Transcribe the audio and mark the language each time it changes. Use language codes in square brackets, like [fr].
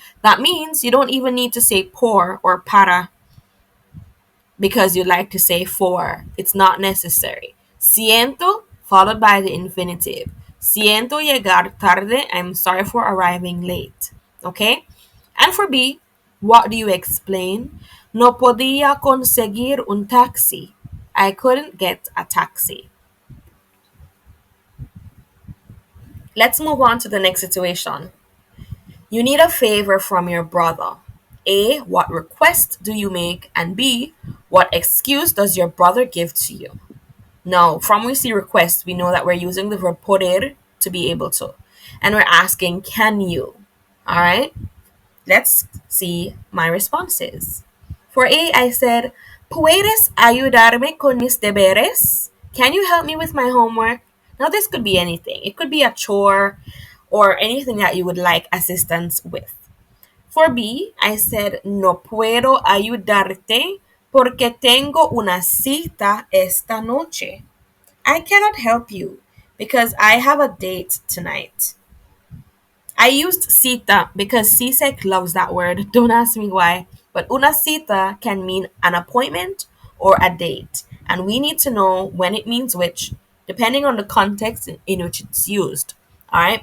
[en] That means you don't even need to say por or para because you like to say for. It's not necessary. Siento followed by the infinitive. [es] Siento llegar tarde. [en] I'm sorry for arriving late. Okay? And for B, what do you explain? [es] No podía conseguir un taxi. [en] I couldn't get a taxi. Let's move on to the next situation. You need a favor from your brother. A, what request do you make? And B, what excuse does your brother give to you? Now, from we see request, we know that we're using the verb poder to be able to. And we're asking, can you? All right? Let's see my responses. For A, I said, [es] ¿Puedes ayudarme con mis deberes? [en] Can you help me with my homework? Now, this could be anything. It could be a chore or anything that you would like assistance with. For B, I said, [es] no puedo ayudarte porque tengo una cita esta noche. [en] I cannot help you because I have a date tonight. I used cita because CSEC loves that word. Don't ask me why. But una cita can mean an appointment or a date. And we need to know when it means which, depending on the context in which it's used. All right.